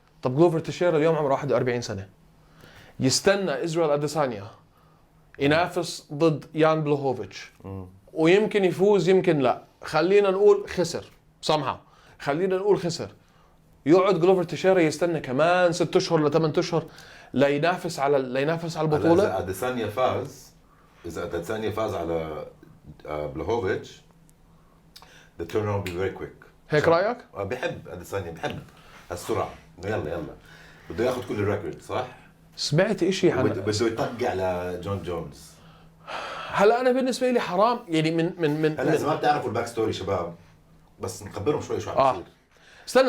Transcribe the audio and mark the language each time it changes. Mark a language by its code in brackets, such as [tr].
[ar] طب جلوفر تشيرا اليوم عمره 41 سنة يستنى إسرائيل أديسانيا ينافس ضد يان بلوهوفيتش ويمكن يفوز يمكن لا. خلينا نقول خسر somehow. خلينا نقول خسر. يقعد جلوفر تشيرا يستنى كمان 6 أشهر ل 8 أشهر لينافس على البطولة. إذا أديسانيا فاز على بلوهوفيتش [en] the turnaround will be very quick. [ar] هيك رأيك؟ بحب أديسانيا بحب السرعة. يلا بده ياخذ كل الريكورد صح؟ سمعت إشي عن بده يطق على جون جونز. هلا أنا بالنسبة لي حرام يعني من هلا إذا ما بتعرفوا الباك ستوري شباب بس نخبرهم شوي شو عم بيصير.